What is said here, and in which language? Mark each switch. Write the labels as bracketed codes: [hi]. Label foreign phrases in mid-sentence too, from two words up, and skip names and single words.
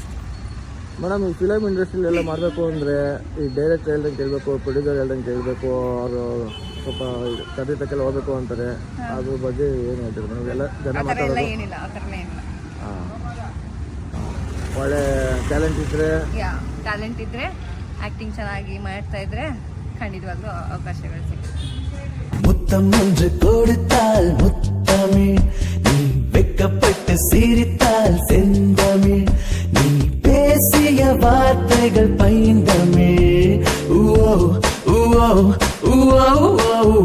[kn] ಮೇಡಮ್, ಈ ಫಿಲಮ್ ಇಂಡಸ್ಟ್ರಿಲೆಲ್ಲ ಮಾಡಬೇಕು ಅಂದರೆ ಈ ಡೈರೆಕ್ಟರ್ ಹೇಳ್ದಂಗೆ ಕೇಳಬೇಕು, ಪ್ರೊಡ್ಯೂಸರ್ ಹೇಳ್ದಂಗೆ ಕೇಳಬೇಕು, ಅವರು ಸ್ವಲ್ಪ ಕತೆ ತಕ್ಕೆಲ್ಲ ಹೋಗ್ಬೇಕು ಅಂತಾರೆ. ಅದ್ರ ಬಗ್ಗೆ ಏನು ಹೇಳ್ತೀರಿ ಮೇಡಮ್? ಎಲ್ಲ ಜನ ಮಾತಾಡೋದು. ಏನಿಲ್ಲ, ಆ ಥರ ಏನಿಲ್ಲ. ಹಾಂ, ಒಳ್ಳೆ ಟ್ಯಾಲೆಂಟ್ ಇದ್ದರೆ, ಟ್ಯಾಲೆಂಟ್ ಇದ್ದರೆ, ಆ್ಯಕ್ಟಿಂಗ್ ಚೆನ್ನಾಗಿ ಮಾಡ್ತಾ ಇದ್ರೆ ಖಂಡಿತವಾಗ್ಲೂ ಅವಕಾಶಗಳು ಸಿಗುತ್ತೆ. [ta] முத்தம் ஒன்று கொடுத்தால் முத்தமிழ், நீ வெக்கப்பட்டு சிரித்தால் செந்தமிழ், நீ பேசிய வார்த்தைகள் பைந்தமிழ்.